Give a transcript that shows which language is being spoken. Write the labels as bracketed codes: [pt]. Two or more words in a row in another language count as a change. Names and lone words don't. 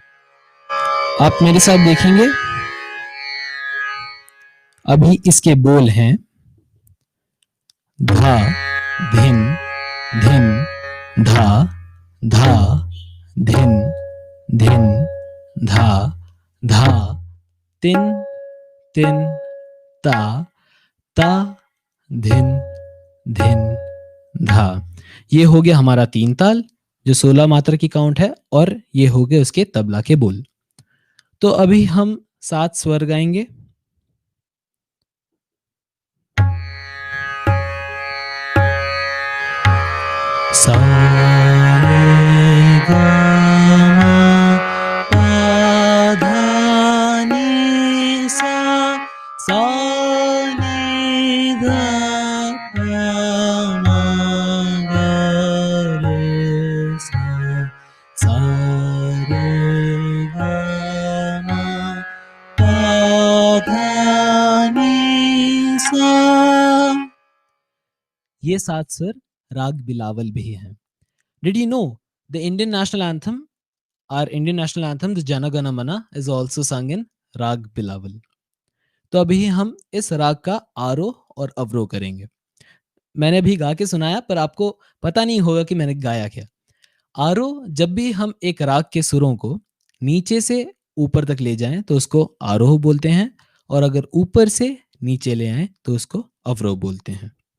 [hi] आप मेरे साथ देखेंगे. अभी इसके बोल हैं धा, धिन, धिन, धा, धा, धिन, धिन, धा, धा, तिन, तिन, ता, ता, धिन, धिन, धा. ये हो गया हमारा 3 ताल जो 16 मात्रा की काउंट है, और ये हो गए उसके तबला के बोल. तो अभी हम 7 स्वर गाएंगे. सा रे गा मा पा धा नी सा सा नी धा पा मा गा रे सा सा रे गा मा पा धा नी सा। ये 7 स्वर राग बिलावल भी हैं। [en] Did you know the Indian national anthem, our Indian national anthem, the Jana Gana Mana, is also sung in राग बिलावल। [hi] तो अभी हम इस राग का आरोह और अवरोह करेंगे। मैंने भी गा के सुनाया, पर आपको पता नहीं होगा कि मैंने गाया क्या। आरोह, जब भी हम एक राग के सुरों को नीचे से ऊपर तक ले जाएं तो उसको आरोह बोलते हैं, और अगर ऊपर से नीचे ले आएं तो उसको अवरोह बोलते हैं।